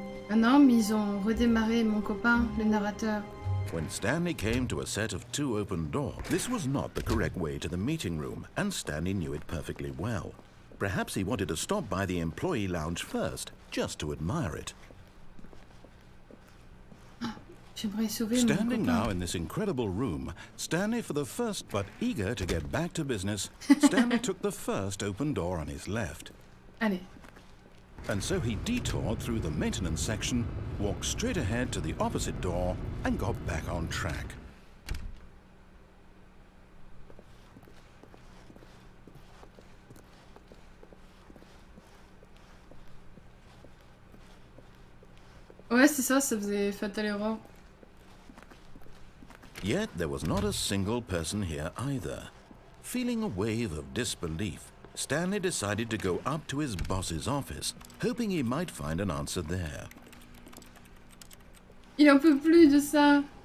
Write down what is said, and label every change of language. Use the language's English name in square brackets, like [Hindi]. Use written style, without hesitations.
[French] Ah non, mais ils ont redémarré mon copain, le narrateur. [English] When Stanley came to a set of 2 open doors, this was not the correct way to the meeting room, and Stanley knew it perfectly well. Perhaps he wanted to stop by the employee lounge first, just to admire it. [French] J'aimerais sauver mon [English] Standing [French] copain. [English] now in this incredible room, Stanley for the first, but eager to get back to business, Stanley took the first open door on his left. [French] Allez. [English] And so he detoured through the maintenance section, walked straight ahead to the opposite door, and got back on track. [French] Ouais, c'est ça, ça faisait fatal erreur. [English] Yet there was not a single person here either. Feeling a wave of disbelief, Stanley decided to go up to his boss's office, hoping he might find an answer there. [French] Il en peut plus de ça.